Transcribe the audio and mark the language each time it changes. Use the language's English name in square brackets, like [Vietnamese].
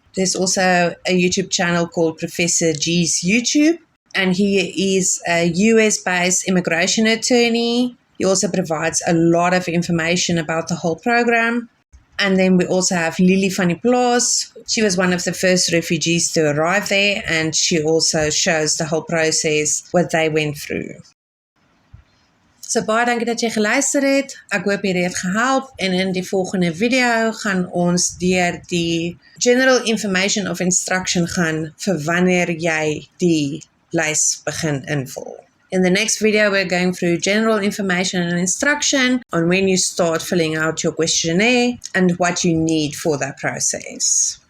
[English] There's also a YouTube channel called Professor G's YouTube, and he is a US-based immigration attorney. He also provides a lot of information about the whole program. And then we also have Lily van der Plaas. She was one of the first refugees to arrive there, and she also shows the whole process, what they went through. [Afrikaans] So baie dankie dat jy geluister het. Ek hoop jy het gehelp en in die volgende video gaan ons deur die [English] general information of instruction [Afrikaans] gaan vir wanneer jy die lys begin invul. [English] In the next video, we're going through general information and instruction on when you start filling out your questionnaire and what you need for that process.